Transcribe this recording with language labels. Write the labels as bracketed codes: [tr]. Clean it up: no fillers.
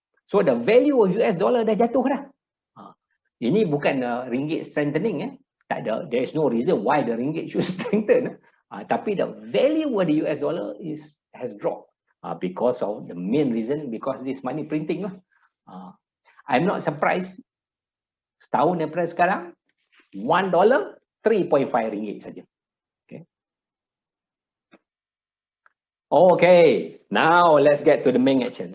[en] So the value of US dollar [ms] dah jatuh dah. Ini bukan [en] ringgit strengthening. [ms] Tak ada, [en] there is no reason why the ringgit should strengthen. Tapi the value of the US dollar has dropped because of the main reason, because this money printing lah. I'm not surprised. [ms] Setahun daripada sekarang, $1 3.5 ringgit saja. [en] Okay, now let's get to the main action.